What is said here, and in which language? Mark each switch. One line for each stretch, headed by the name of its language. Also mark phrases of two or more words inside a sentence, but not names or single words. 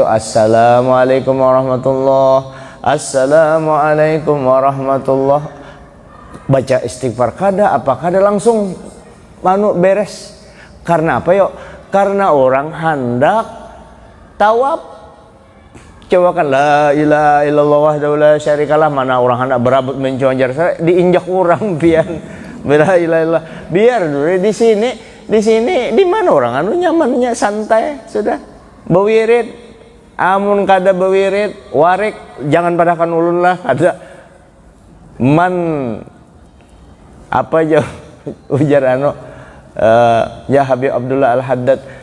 Arabic: السلام عليكم ورحمة الله، السلام عليكم ورحمة الله,
Banjar: baca istighfar kada apa kada langsung beres. Karena apa yuk? Karena orang hendak tawaf. Coba kan
Arabic: لا إله إلا الله وحده لا شريك له,
Banjar: mana orang hendak berabut menconjar, saya diinjak orang pian.
Arabic: لا إله إلا الله.
Banjar: Biar dulu di sini di mana orang nyamannya santai sudah. Bewirid, amun kada bewirid, warik jangan padahkan ulun lah, ada man apa aja ujar ya Habib Abdullah Al-Haddad.